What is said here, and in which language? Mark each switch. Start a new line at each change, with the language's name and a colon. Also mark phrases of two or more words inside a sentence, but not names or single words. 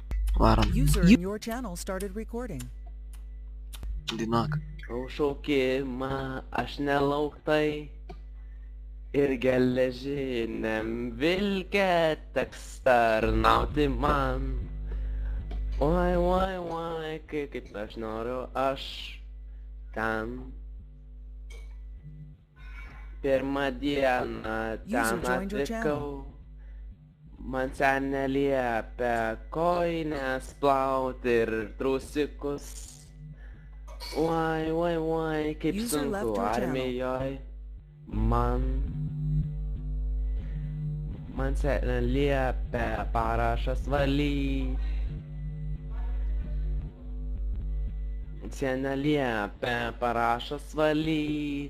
Lithuanian: Varom.
English: User in your channel started recording.
Lithuanian: Dainuok. Šaukimą aš nelauktai ir geležiniam vilke teks tarnauti man. Oi, oi, oi, kaip aš noriu aš ten. Pirmą dieną ten atvykau. Man senė liepia kojines plauti ir trusikus. Oi, kaip
English: User left
Lithuanian: sunku
English: your channel.
Lithuanian: armijoj. Man senė liepia parašas valyt. Senė liepia parašas valyt.